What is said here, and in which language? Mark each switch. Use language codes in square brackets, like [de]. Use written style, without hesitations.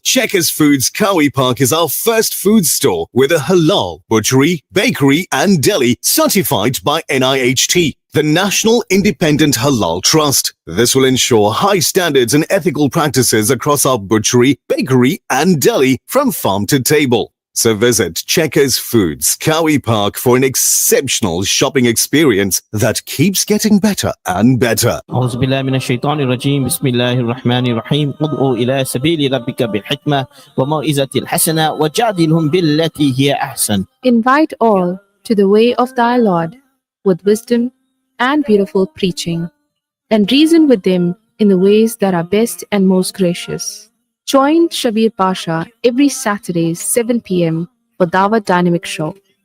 [en] Checkers Foods Kawi Park is our first food store with a halal butchery, bakery, and deli certified by NIHT, the National Independent Halal Trust. This will ensure high standards and ethical practices across our butchery, bakery, and deli from farm to table. So visit Checkers Foods Kawi Park for an exceptional shopping experience that keeps getting better and better. [ar] أعوذ بالله من الشيطان الرجيم بسم الله الرحمن الرحيم ادعو إلى سبيل ربك بالحكمة وموعظة الحسنة وجادلهم بالتي هي أحسن. [en] Invite all to the way of thy Lord with wisdom and beautiful preaching, and reason with them in the ways that are best and most gracious. Join Shabir Pasha every Saturday 7 p.m. for Dawah Dynamic Show.